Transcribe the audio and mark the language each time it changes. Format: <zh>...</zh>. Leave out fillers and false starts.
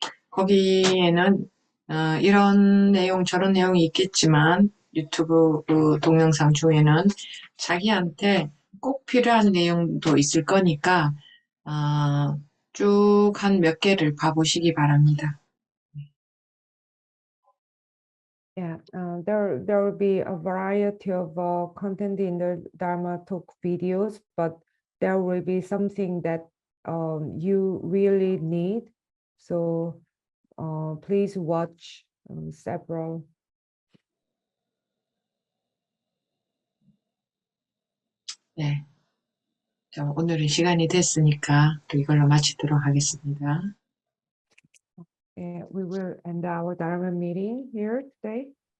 <ko>거기에는 이런 내용 저런 내용이 있겠지만 유튜브 그 동영상 중에는 자기한테 꼭 필요한 내용도 있을 거니까 쭉 한 몇 개를 봐보시기 바랍니다.</ko> <en>Yeah, there will be a variety of content in the Dharma talk videos, but there will be something that you really need. So please watch several.</en> <ko>네. 자, 오늘은 시간이 됐으니까 또 이걸로 마치도록 하겠습니다.</ko> <en>We will end our Dharma meeting here today.</en>